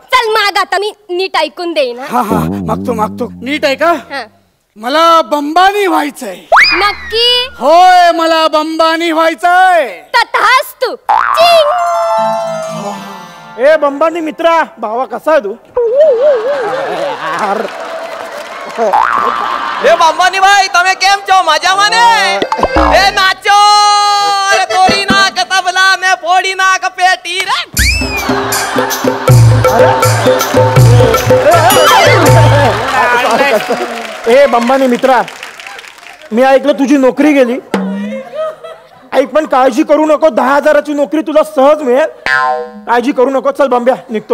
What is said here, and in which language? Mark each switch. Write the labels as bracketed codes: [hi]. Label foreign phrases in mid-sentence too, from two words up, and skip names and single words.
[mr] चल माग आता मी नीट ऐकून देईन. हा मागतो नीट आहे का? मला बंबानी व्हायचंय. नक्की? होय, मला बंबानी व्हायचंय. तथास्तु. ए बंबानी मित्रा, भावा कसा आहे तू? [gu] એ બાંબાની ભાઈ તમે કેમ છો મજામાં ને એ નાચો અરે તોડી નાખ તબલા ને ફોડી નાખ પેટી રે [mr] ए बंबानी मित्रा, मी ऐकलं तुझी नोकरी गेली. ऐक पण काळजी करू नको, 10,000ची नोकरी तुला सहज मिळेल. काळजी करू नको. चल बंब्या, निघतो.